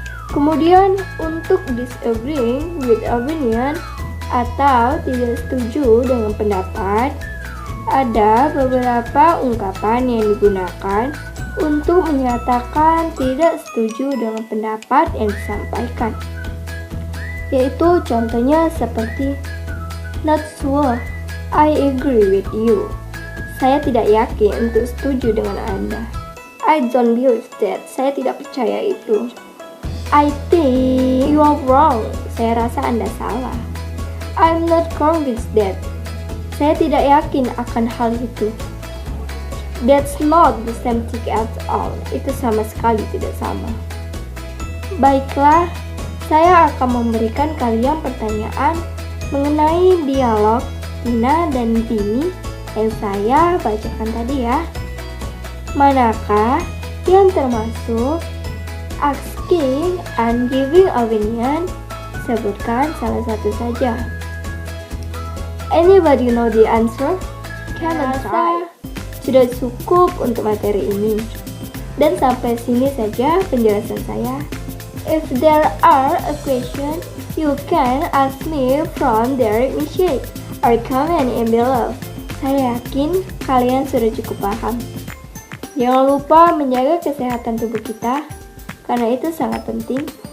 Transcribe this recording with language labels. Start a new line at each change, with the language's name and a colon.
Indonesian: Kemudian untuk disagreeing with opinion atau tidak setuju dengan pendapat, ada beberapa ungkapan yang digunakan untuk menyatakan tidak setuju dengan pendapat yang disampaikan. Yaitu contohnya seperti
English: "Not sure, I agree with you",
Indonesian: saya tidak yakin untuk setuju dengan Anda.
English: I don't believe that,
Indonesian: saya tidak percaya itu.
English: I think you are wrong,
Indonesian: saya rasa Anda salah.
English: I'm not convinced that,
Indonesian: saya tidak yakin akan hal itu.
English: That's not the same thing at all,
Indonesian: itu sama sekali tidak sama. Baiklah, saya akan memberikan kalian pertanyaan mengenai dialog Tina dan Tini yang saya bacakan tadi ya. Manakah yang termasuk asking and giving opinion? Sebutkan salah satu saja.
English: Anybody know the answer? Can I try?
Indonesian: Sudah cukup untuk materi ini. Dan sampai sini saja penjelasan saya.
English: If there are a question, you can ask me from direct message or comment in below.
Indonesian: Saya yakin kalian sudah cukup paham. Jangan lupa menjaga kesehatan tubuh kita, karena itu sangat penting.